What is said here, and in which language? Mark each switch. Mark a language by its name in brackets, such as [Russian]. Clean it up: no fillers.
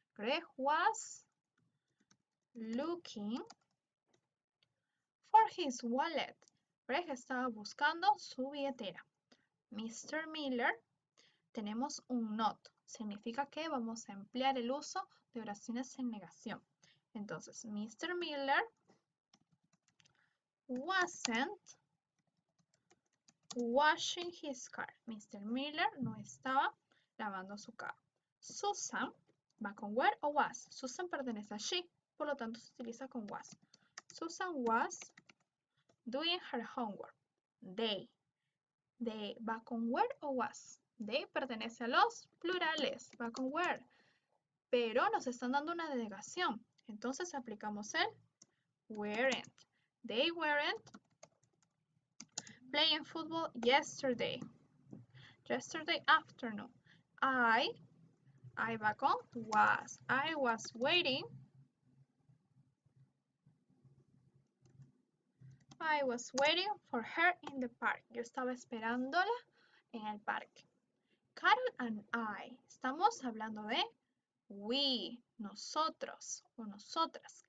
[English] Greg was looking for his wallet. [Spanish] Greg estaba buscando su billetera. Mr. Miller, tenemos un not. Significa que vamos a emplear el uso de oraciones en negación. Entonces, Mr. [English] Miller wasn't washing his car. Mr. [Spanish] Miller no estaba lavando su carro. Susan va con were o was. Susan pertenece a she, por lo tanto se utiliza con was. [English] Susan was doing her homework. [Spanish] They. They va con were o was. They pertenece a los plurales, va con were. Pero nos están dando una negación. Entonces aplicamos el weren't. [English] They weren't playing football yesterday. Yesterday afternoon. I [Spanish] va con [English] was. I was waiting. I was waiting for her in the park. [Spanish] Yo estaba esperándola en el parque. [English] Carol and I. [Spanish] Estamos hablando de we, nosotros o nosotras.